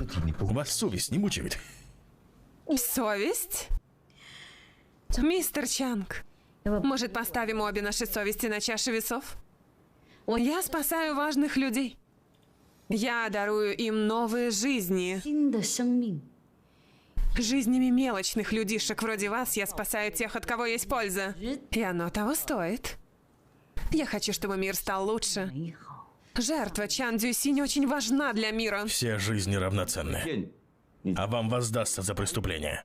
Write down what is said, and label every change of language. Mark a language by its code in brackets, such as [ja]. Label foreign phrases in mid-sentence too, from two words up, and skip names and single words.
[ru] Вас совесть не мучает? Совесть? Мистер Чанг, может, поставим обе наши совести на чашу весов? Я спасаю важных людей. Я дарую им новые жизни. [zh] 新的生命。 [ru] Жизнями мелочных людишек вроде вас я спасаю тех, от кого есть польза. И оно того стоит. Я хочу, чтобы мир стал лучше. [zh] 美好。 [ru] Жертва Чан Цзюйсинь очень важна для мира. Все жизни равноценны. А вам воздастся за преступление.